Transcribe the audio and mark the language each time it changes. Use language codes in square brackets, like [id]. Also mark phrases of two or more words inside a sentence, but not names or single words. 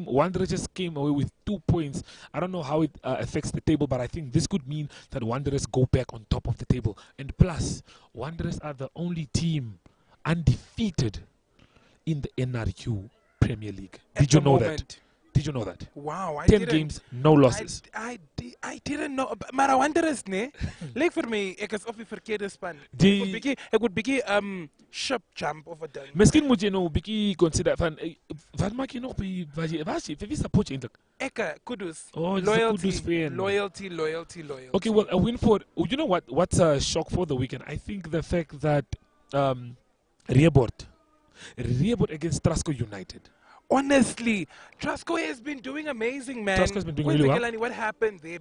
[en] Wanderers just came away with 2 points. I don't know how it affects the table, but I think this could mean that Wanderers go back on top of the table. And plus, Wanderers are the only team undefeated in the NRU Premier League. Did you know that? Did you know that? Wow, 10 games, no losses. I didn't know. [af] Maar Wanderers, nee. [en] Like for me, [af] ek is op die verkeerde span. Die- Ek moet bietjie [en] ship jump [af] of a ding. Miskien moet jy nou 'n bietjie consider van wat maak jy nog by vir wie support jy eintlik? Ek Kudus. Oh, jy's 'n loyalty, Kudus fan. loyalty. [en] Okay, well, a win for you know what's a shock for the weekend? I think the fact that Reebort against Trasco United. Honestly, Trasco has been doing amazing, man. Trasco's been doing really well. Kelani, what happened there?